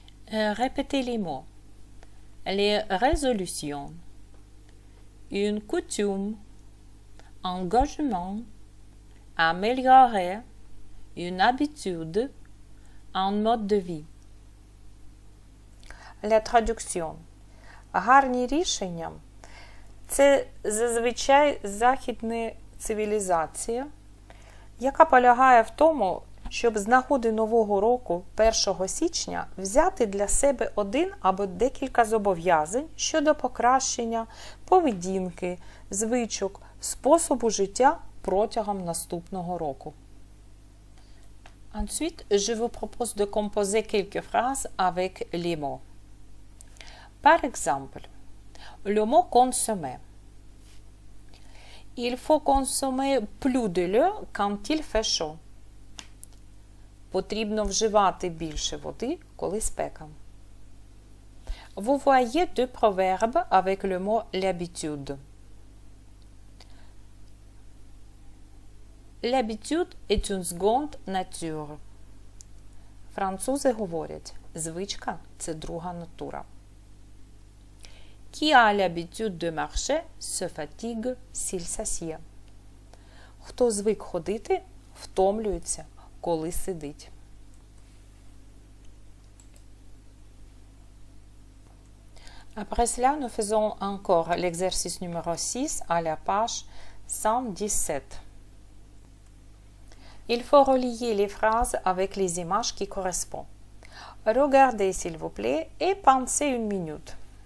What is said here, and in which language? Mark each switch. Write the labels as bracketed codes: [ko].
[fr] Répétez les mots. Les résolutions, une coutume, engagement, améliorer, une habitude, un mode de vie. La traduction. [uk] Гарні рішення – це зазвичай західна цивілізація, яка полягає в тому, щоб з нагоди Нового року 1 січня взяти для себе один або декілька зобов'язань щодо покращення поведінки, звичок, способу життя протягом наступного року. [fr] Ensuite, je vous propose de composer quelques phrases avec les mots. Par exemple, le mot consommer. Il faut consommer plus de l'eau quand il fait chaud. [uk] Потрібно вживати більше води, коли спека. [fr] Vous voyez deux proverbes avec le mot l'habitude. L'habitude est une seconde nature. [uk] Французи говорять, звичка – це друга натура. [fr] Qui a l'habitude de marcher se fatigue s'il s'assied. [uk] Хто звик ходити, втомлюється, коли сидить. [fr] Après cela, nous faisons encore l'exercice numéro 6 à la page 117. Il faut relier les phrases avec les images qui correspondent. Regardez s'il vous plaît et pensez une minute.